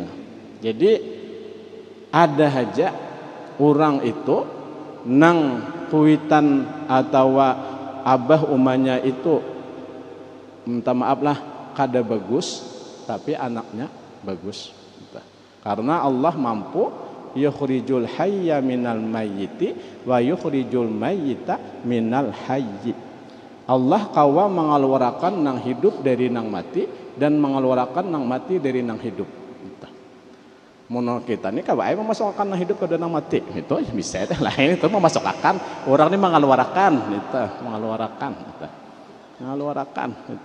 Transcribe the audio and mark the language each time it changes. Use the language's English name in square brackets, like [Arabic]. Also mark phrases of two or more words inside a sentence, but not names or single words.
[Banjar] Jadi ada aja orang itu nang kuitan atau abah umanya itu minta maaf lah kada bagus tapi anaknya bagus. Karena Allah mampu [Arabic] يخرج الحي من الميت ويخرج الميت من الحي. [Banjar] Allah kawa mengeluarkan nang hidup dari nang mati dan mengeluarkan nang mati dari nang hidup. Mono kita ini kawa memasukkan nang hidup ke nang mati. Itu bisa lain itu memasukkan orang ini mengeluarkan itu mengeluarkan itu.